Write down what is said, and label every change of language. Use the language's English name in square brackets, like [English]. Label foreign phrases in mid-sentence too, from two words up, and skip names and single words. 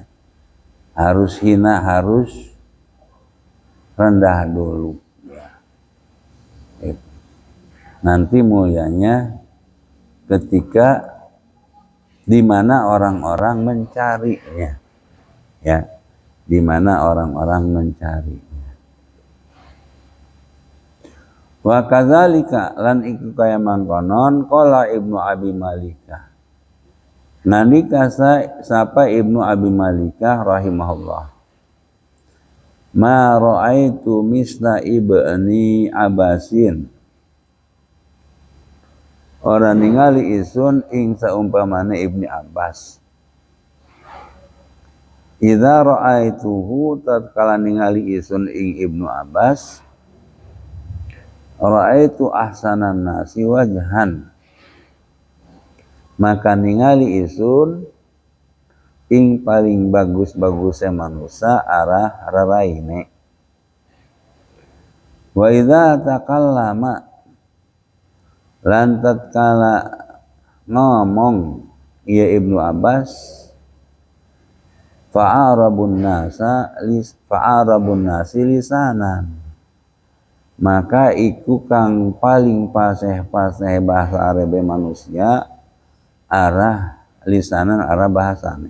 [Indonesian] Harus hina, harus rendah dulu ya. Nanti mulianya ketika di mana orang-orang mencarinya ya, di mana orang-orang mencari. [Arabic] وكذلك [Javanese] lan iku kaya mangkonon qala Ibnu Abi Malikah. Nalika sapa Ibnu Abi Malikah rahimahullah. [Arabic] ما رأيت مثل ابن عباس. [Javanese] Ora ningali isun ing saumpamane Ibni Abbas. [Arabic] إذا رأيته, [Javanese] tatkala ningali isun ing Ibnu Abbas, [Arabic] رأيت أحسن الناس وجها, [Javanese] maka ningali isun ing paling bagus-bagusnya manusia arah raraine. [Arabic] وإذا تكلم, [Javanese] lan tatkala ngomong ya Ibnu Abbas, [Arabic] فأعرب الناس لسانا, [Javanese] maka iku kang paling paseh-paseh bahasa Arabe manusia arah lisanan, arah bahasane.